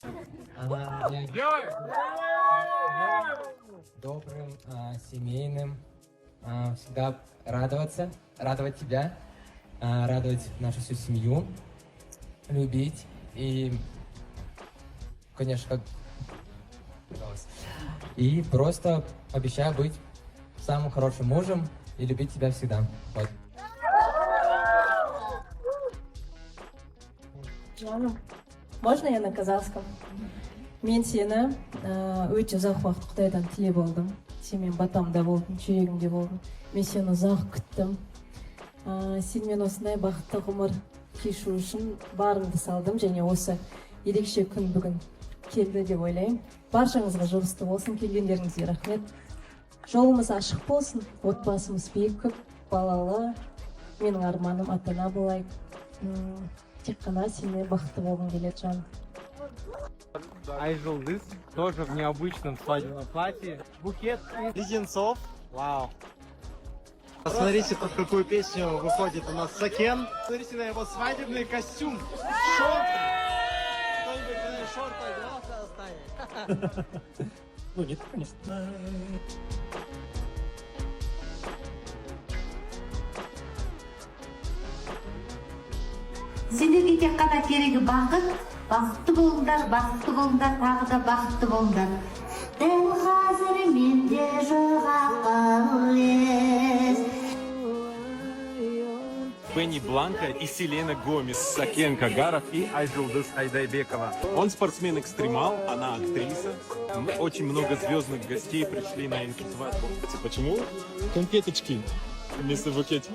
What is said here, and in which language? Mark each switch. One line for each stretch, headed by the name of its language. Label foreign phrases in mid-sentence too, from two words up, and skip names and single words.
Russian: Добрым, семейным, всегда радовать тебя, радовать нашу всю семью, любить и, конечно, и просто обещаю быть самым хорошим мужем и любить тебя всегда. Вот. Жаным, можно я на казахском?
Kazakh: Мен сені өте ұзақ уақыт Қытайдан тілеп алдым. Сен мен батамда болдың, жүрегімде болдың. Мен сені ұзақ күттім. Сенімен осындай бақытты ғұмыр кешу үшін барымды салдым, және осы ерекше күн бүгін келді деп ойлаймын. Баршаңызға жұғысты болсын, келгендеріңізге рахмет. Жолымыз ашық болсын, отбасымыз биік, көп балалы. Менің арманым ата-ана болайық. Тек қана сенімен бақытты болғым келеді, жаным.
Russian: Айжұлдыз тоже в необычном свадебном платье. Букет леденцов. Вау. Посмотрите, под какую песню выходит у нас Сакен. Смотрите на его свадебный костюм. Шорты. Кто-нибудь шорты оделся, останет. Ну, нет, конечно.
Kazakh: Сендерге тек қана керегі бақыт, бақытты болыңдар, тағы да бақытты болыңдар. Дәл қазір менде жоқ ақыл.
Russian: Бенни Бланка и Селена Гомес, Сакен Кагаров и Айжулдыз Айдайбекова. Он спортсмен-экстремал, она актриса. Очень много звездных гостей пришли на эту свадьбу. Почему конфеточки вместо букетика?